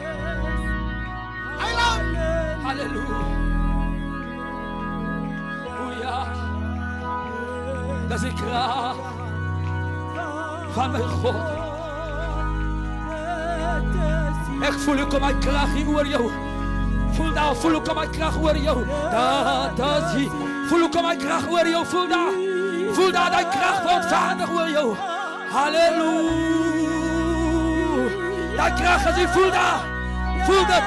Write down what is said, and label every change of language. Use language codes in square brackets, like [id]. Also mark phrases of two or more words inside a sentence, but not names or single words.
[nl] Halleluja. Dat is die kracht van mijn God. Ik voel hoe kom mijn kracht hier oor jou. Voel daar, voel hoe kom mijn kracht oor jou. Dat is die. Voel hoe kom mijn kracht oor jou. Voel daar. Voel daar die kracht wordt vaardig oor jou. Halleluja. Die kracht is hier, voel daar. Voel dat.